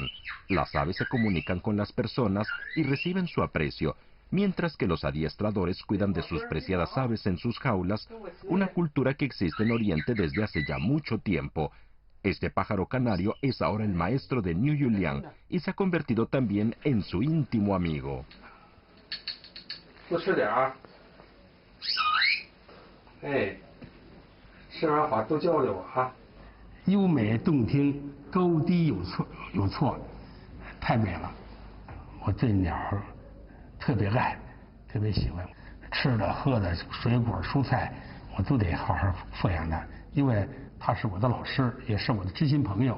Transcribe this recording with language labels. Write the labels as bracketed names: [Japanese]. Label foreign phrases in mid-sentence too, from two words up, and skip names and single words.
[Spanish] Las aves se comunican con las personas y reciben su aprecio, mientras que los adiestradores cuidan de sus preciadas aves en sus jaulas, una cultura que existe en Oriente desde hace ya mucho tiempo. Este pájaro canario es ahora el maestro de Niu Yuliang y se ha convertido también en su íntimo amigo. [Chinese] Eh, 优美动听，高低有错，太美了。我对鸟特别爱，特别喜欢，吃的喝的水果蔬菜，我都得好好抚养它，因为它是我的老师，也是我的知心朋友。